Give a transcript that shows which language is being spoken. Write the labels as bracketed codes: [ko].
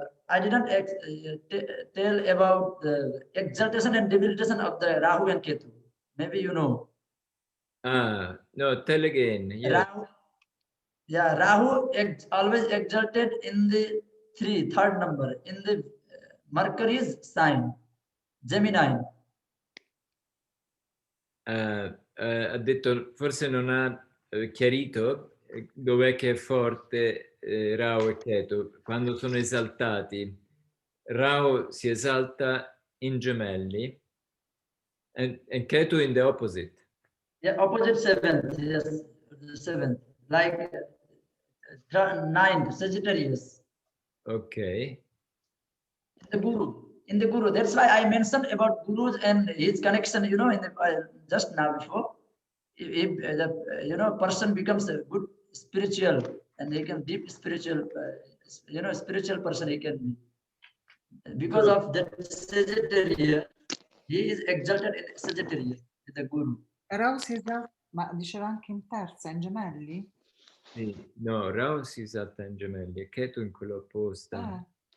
[en] I didn't tell about the exaltation and debilitation of the Rahu and Ketu. Maybe you know. No, tell again. Yes. Rahu always exalted in the third number, in the Mercury's sign, Gemini. [it] Ha detto, forse non ha chiarito dov'è che è forte Rahu e Ketu. Quando sono esaltati, Rahu si esalta in Gemelli [en] and Ketu in the opposite. Yeah, opposite 7th, yes, 7th, like 9th, Sagittarius. Okay. In the Guru, that's why I mentioned about Gurus and his connection. In the just now before, if the person becomes a good spiritual and he can deep spiritual, spiritual person he can be. Because of that Sagittarius, he is exalted in Sagittarius, the Guru. [it] Rahu si esalta, ma diceva anche in terza, in Gemelli? Sì, no, Rahu si esalta in gemelli e Ketu in quello opposto.